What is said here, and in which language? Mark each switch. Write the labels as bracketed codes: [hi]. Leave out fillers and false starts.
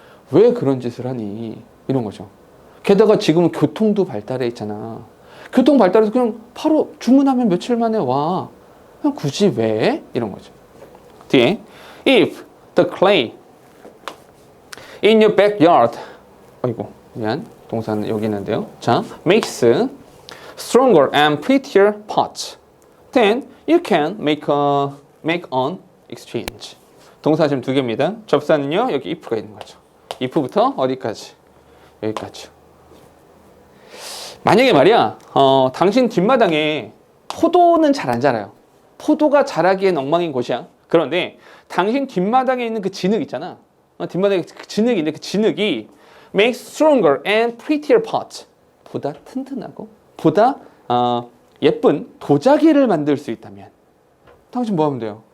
[ko] 왜 그런 짓을 하니? 이런 거죠. 게다가 지금은 교통도 발달해 있잖아. 교통 발달해서 그냥 바로 주문하면 며칠 만에 와. 그냥 굳이 왜? 이런 거죠. 뒤에 [en] If the clay in your backyard [ko] 아이고 미안 동사는 여기 있는데요. [en] 자, makes stronger and prettier pots then you can make an exchange. [ko] 동사 지금 2개입니다. 접사는요 여기 if가 있는 거죠. if부터 어디까지? 여기까지. 만약에 말이야 당신 뒷마당에 포도는 잘 안 자라요. 포도가 자라기엔 엉망인 곳이야. 그런데 당신 뒷마당에 있는 그 진흙 있잖아. 뒷마당에 그 진흙이 있는데 그 진흙이 [en] make stronger and prettier pots. [ko] 보다 튼튼하고 보다 예쁜 도자기를 만들 수 있다면 당신 뭐 하면 돼요?